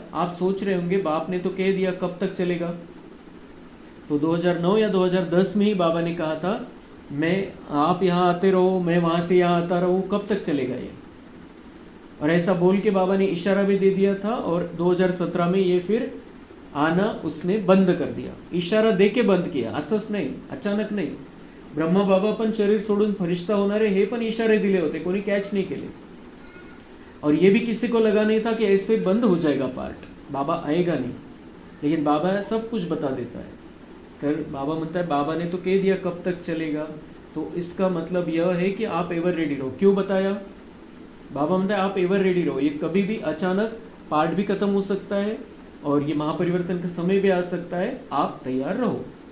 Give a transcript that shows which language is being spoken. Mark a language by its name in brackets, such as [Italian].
[Hindi] आप सोच रहे होंगे बाप ने तो कह दिया कब तक चलेगा, तो 2009 या 2010 में ही बाबा ने कहा था आप यहाँ आते रहो, मैं वहाँ से यहाँ आता रहूँ, कब तक चलेगा ये? और ऐसा बोल के बाबा ने इशारा भी दे दिया था, और 2017 में ये फिर आना उसने बंद कर दिया, इशारा दे के बंद किया, [Marathi] असंच नाही, अचानक नाही। ब्रह्मा बाबा पण शरीर सोडून फरिश्ता होणार है, हे पण इशारे दिले होते, कोणी कॅच नहीं केले। [Hindi] और ये भी किसी को लगा नहीं था कि ऐसे बंद हो जाएगा पार्ट, बाबा आएगा नहीं, लेकिन बाबा सब कुछ बता देता है। कर बाबा म्हणता है बाबा ने तो कह दिया कब तक चलेगा, तो इसका मतलब यह है कि आप एवर रेडी रहो। क्यों बताया? बाबा [Marathi] म्हणता [Hindi] है आप एवर रेडी रहो, ये कभी भी अचानक पार्ट भी खत्म हो सकता है और ये महापरिवर्तन का समय भी आ सकता है, आप तैयार रहो।